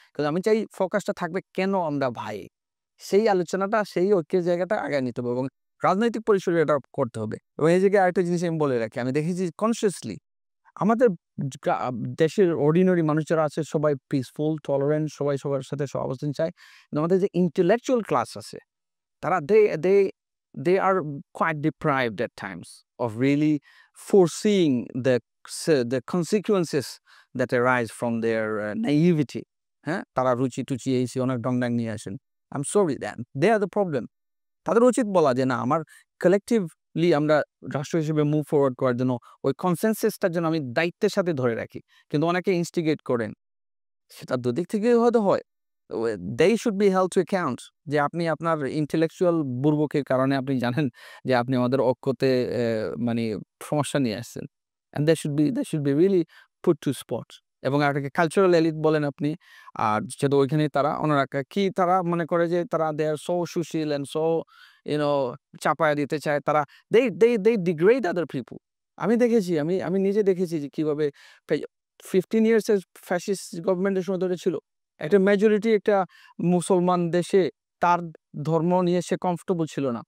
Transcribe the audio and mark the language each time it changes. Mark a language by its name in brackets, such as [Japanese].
[Bangla] কিন্তু আমি চাই ফোকাসটা থাকবে কেন আমরা ভাই, সেই আলোচনাটা, সেই ঐক্যের জায়গাটা আগায় নিতে হবে এবং রাজনৈতিক পরিসরে এটা করতে হবে। এবং এই জায়গায় আরেকটা জিনিস আমি বলে রাখি, আমি দেখেছি কনসিয়াসলি আমাদের দেশের অর্ডিনারি মানুষ যারা আছে সবাই পিসফুল, টলারেন্ট, সবাই সবার সাথে সহাবস্থান চায়। কিন্তু আমাদের যে ইন্টেলেকচুয়াল ক্লাস আছে, তারা [English] they are quite deprived at times of really foreseeing the consequences that arise from their naivety. [Bangla] হ্যাঁ, তারা রুচি-টুচি এই অনেক ডংডাং নিয়ে আসেন। [English] I'm sorry, they are the problem. [Bangla] তাদের উচিত বলা যে না, আমার কালেকটিভলি আমরা রাষ্ট্র হিসেবে মুভ ফরওয়ার্ড করার জন্য ওই কনসেনসাসটার জন্য আমি দায়িত্বের সাথে ধরে রাখি। কিন্তু অনেকে ইনস্টিগেট করেন, সেটা দুদিক থেকে হয়তো হয়। [English] they should be held to account [Bangla] যে আপনি আপনার ইন্টেলেকচুয়াল বুর্বকের কারণে আপনি জানেন যে আপনি আমাদের ঐক্যতে মানে সমস্যা নিয়ে আসছেন। [English] and they should be really put to spot. [Bangla] এবং আরেকটাকে কালচারাল এলিট বলেন আপনি। আর যেহেতু ওইখানে ওনারা তারা মনে করে যে তারা দে আর সো সুশীল অ্যান্ড সো চাপায়া দিতে চায়, তারা [English] they degrade other people. [Bangla] আমি দেখেছি, আমি নিজে দেখেছি যে কিভাবে 15 years ফ্যাসিস্ট গভর্নমেন্টের সময় ধরে ছিল, একটা মেজরিটি একটা মুসলমান দেশে তার ধর্ম নিয়ে সে কমফোর্টেবল ছিল না।